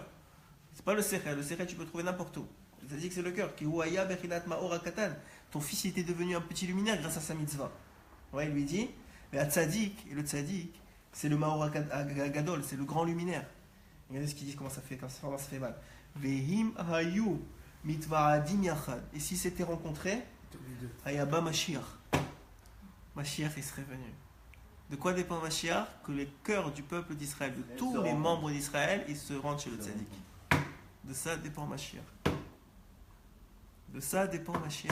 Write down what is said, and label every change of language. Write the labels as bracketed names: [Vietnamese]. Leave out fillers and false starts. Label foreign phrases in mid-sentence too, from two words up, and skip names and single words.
[French] C'est pas le sechel. Le sechel, tu peux trouver n'importe où. Le tzaddik, c'est le cœur. Ton fils était devenu un petit luminaire grâce à sa mitzvah. Ouais, il lui dit, mais le tzaddik, c'est le [Hebrew] מאור גדול, [French] c'est le grand luminaire. Regardez ce qu'il dit, comment ça fait mal. [Hebrew] ואם היו מתוועדים יחד. [French] Et si c'était rencontré, [Hebrew] היה בא משיח. [French] Mashiach, il serait venu. De quoi dépend Mashiach? Que le cœur du peuple d'Israël, de tous les membres d'Israël, ils se rendent chez le tzaddik. De ça dépend Mashiach. De ça dépend Mashiach.